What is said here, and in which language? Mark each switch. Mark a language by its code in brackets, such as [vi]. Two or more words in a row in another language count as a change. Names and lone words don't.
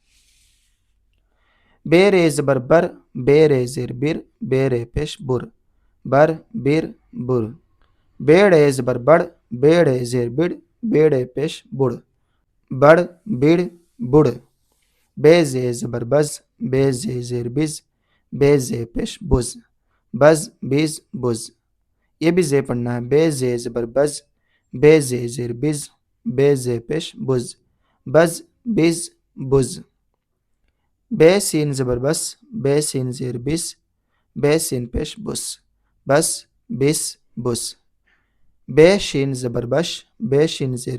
[ur] بے رے زبر بر، بے رے زیر بر، بے رے پیش بر، بر بر بر، بے ڑے زبر بڑ، بے ڑے زیر بڑ، بے ڑے پیش بڑ، بڑ بڑ بڑ، بے زے زبر بز، بے زے زیر بز، بے زے پیش بز، بز بز بز، یہ بھی زے پڑھنا ہے۔ بے زے زبر بز، بے زے زیر بز، بے زے پیش بز، بز بز بز، بے سین زبر بس، بے سین زیر بس، بے سین پیش بس، بس بس بس، بے شین زبر بش، بے شین زیر